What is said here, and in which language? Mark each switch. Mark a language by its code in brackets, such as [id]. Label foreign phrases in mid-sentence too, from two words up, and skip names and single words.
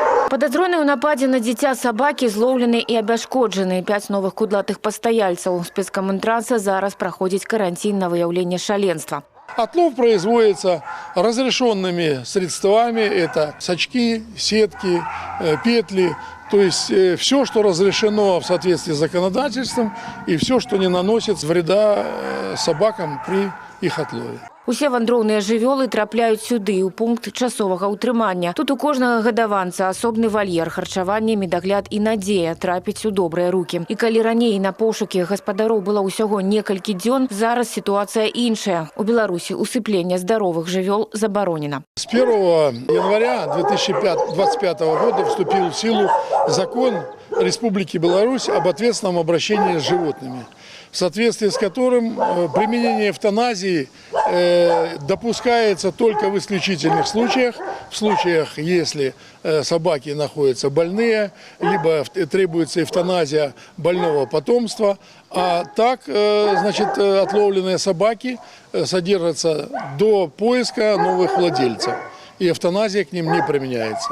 [be] Падазроныя ў нападзе на дзіця сабакі злоўлены і абяшкоджаны. 5 новых кудлатых пастаяльцаў. Спецкаментранса зараз праходзіць карантин на выяўленне шаленства. [ru] Отлов производится разрешенными средствами. Это сачки, сетки, петли. То есть все, что разрешено в соответствии с законодательством, и все, что не наносит вреда собакам при их отлове. [be] Усе вандроўныя жывёлы трапляюць сюды, у пункт часовага ўтрымання. Тут у кожнага гадаванца асобны вальер, харчаванне, медагляд і надзея трапіць у добрыя рукі. І калі раней на пошукі гаспадароў было ўсяго некалькі дзён, зараз сітуацыя іншая. У Беларусі усыпленне здаровых жывёл забаронена. [ru] С 1 января 2025 года вступил в силу закон Республики Беларусь об ответственном обращении с животными, в соответствии с которым применение эвтаназии допускается только в исключительных случаях, в случаях, если собаки находятся больные, либо требуется эвтаназия больного потомства, а так, значит, отловленные собаки содержатся до поиска новых владельцев, и эвтаназия к ним не применяется.